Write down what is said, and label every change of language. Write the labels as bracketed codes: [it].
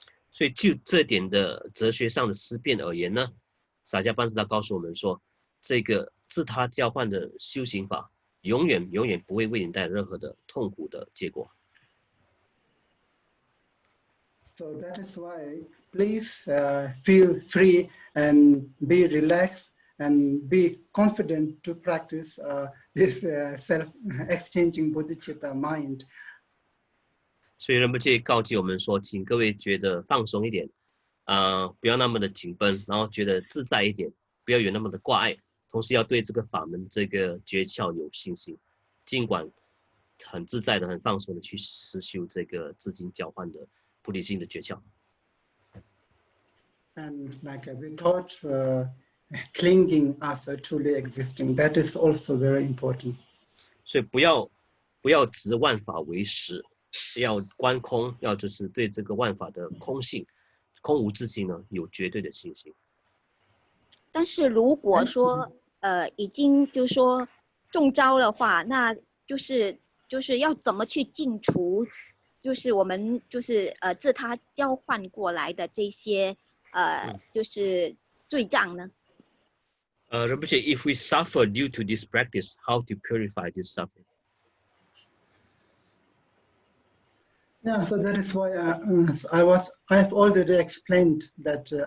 [zh] 所以就这点的哲学上的思辨而言呢，洒家班智达告诉我们说，这个自他交换的修行法，永远不会为你带来任何的痛苦的结果。 [en] So that is why, please feel free and be relaxed and be confident to practice this self-exchanging bodhicitta mind. [zh] 所以仁波切告诫我们说，请各位觉得放松一点，不要那么的紧绷，然后觉得自在一点，不要有那么的挂碍，同时要对这个法门、这个诀窍有信心，尽管很自在的、很放松的去实修这个自经交换的。菩提心的诀窍 [en] And like without clinging as truly existing, that is also very important. [zh] 所以不要执万法为实，要观空，要就是对这个万法的空性、空无自性呢有绝对的信心。但是如果说已经就是说中招的话，那就是要怎么去净除？就是我们就是自他交换过来的这些就是罪障呢？ [en] 仁波切 if we suffer due to this practice, how to purify this suffering? Yeah, so that is why I have already explained that.